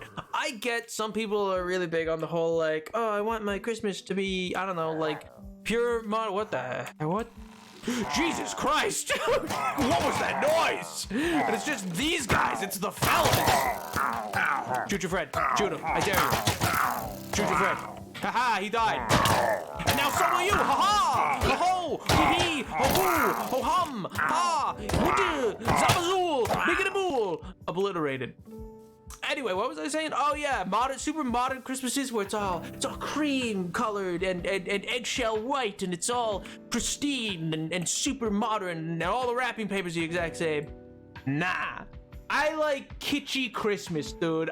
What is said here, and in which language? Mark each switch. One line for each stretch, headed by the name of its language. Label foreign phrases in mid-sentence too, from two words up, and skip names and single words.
English: I get some people are really big on the whole, like, oh, I want my Christmas to be, I don't know, like, pure mod. What the? What? Jesus Christ! What was that noise? And it's just these guys. It's the fellas. Shoot your friend. Shoot him. I dare you. Shoot your friend. Haha, he died. And now so will you. Ha-ha! Ho-ho! Hee-hee! Ho-hoo! Ho-hum! Ha! Woo-doo! Zabazoo! Bigadabool! Obliterated. Anyway, what was I saying? Oh yeah, super modern Christmases where it's all cream colored and eggshell white and it's all pristine and super modern and all the wrapping paper's the exact same. Nah, I like kitschy Christmas, dude.